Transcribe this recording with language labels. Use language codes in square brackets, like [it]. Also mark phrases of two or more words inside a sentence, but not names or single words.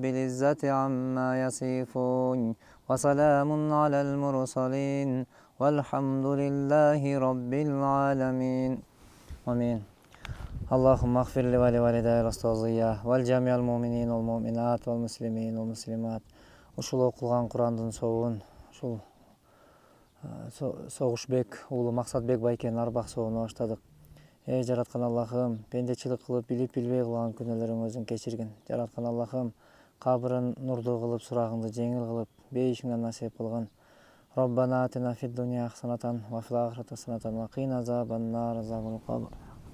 [ar] العزة عما يصفون وسلام على المرسلين والحمد لله رب العالمين آمين اللهم اغفر لي ولوالدي الأستاذية والجميع المؤمنين والمؤمنات والمسلمين والمسلمات [ky] ушул окулган Курандын соогун ушул Согушбек уулу Максатбек байкенин арбак соогуна баштадык. Эй жараткан Аллахым, пендечилик кылып билип билбей кылган күнөөлөрүңүздүн кечиргин. Жараткан Аллахым, кабырын нурдуу кылып, сурагыңды жеңил кылып, бейишиңден насип кылгын. [ar] ربنا آتنا في الدنيا حسنة وفي الآخرة حسنة وقنا عذاب النار عذاب القبر.